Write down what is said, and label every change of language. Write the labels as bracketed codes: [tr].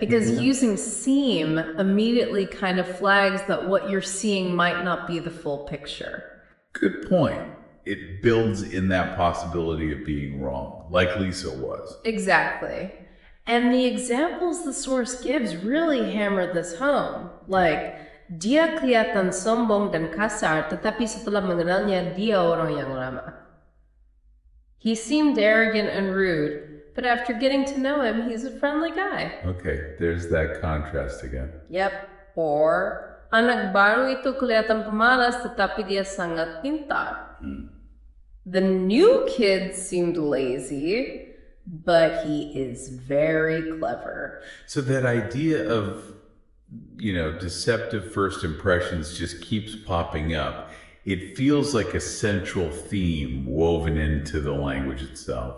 [en] Because using seem immediately kind of flags that what you're seeing might not be the full picture. Good point. It builds in that possibility of being wrong, like Lisa was. Exactly. And the examples the source gives really hammer this home. [id] Like, dia kelihatan sombong dan kasar, tetapi setelah mengenalnya, dia orang yang ramah. [en] He seemed arrogant and rude, but after getting to know him, he's a friendly guy. Okay, there's that contrast again. Yep. [id] Or, anak baru itu kelihatan pemalas, tetapi dia sangat pintar. [en] The new kid seemed lazy, but he is very clever. So that idea of, deceptive first impressions just keeps popping up. It feels like a central theme woven into the language itself.